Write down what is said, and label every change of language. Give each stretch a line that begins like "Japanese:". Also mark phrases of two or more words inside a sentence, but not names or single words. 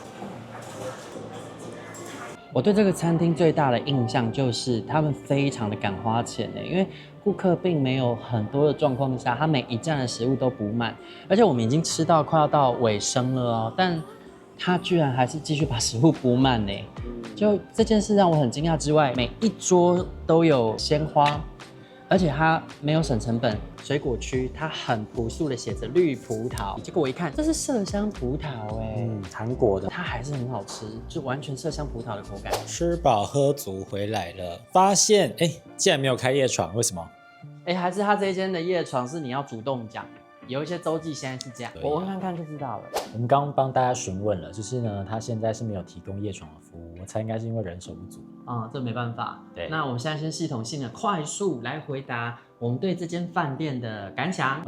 Chinese: 我對這個餐廳最大的印象就是他們非常的敢花錢耶，因為顧客並沒有很多的狀況下，他每一站的食物都補滿，而且我們已經吃到快要到尾聲了哦，但他居然還是繼續把食物補滿呢。就這件事讓我很驚訝之外，每一桌都有鮮花，而且它沒有省成本。水果區它很樸素的寫着綠葡萄，結果我一看，這是麝香葡萄哎，韓國的，它還是很好吃，就完全麝香葡萄的口感。吃飽喝足回來了，發現竟然沒有開夜床，為什麼？還是它這一間的夜床是你要主動講，有一些週記現在是這樣，我問看看就知道了。我們剛剛幫大家詢問了，就是呢，他現在是沒有提供夜床的服務，我猜應該是因為人手不足。这沒辦法。對，那我們現在先系統性的快速來回答我們對這間飯店的感想。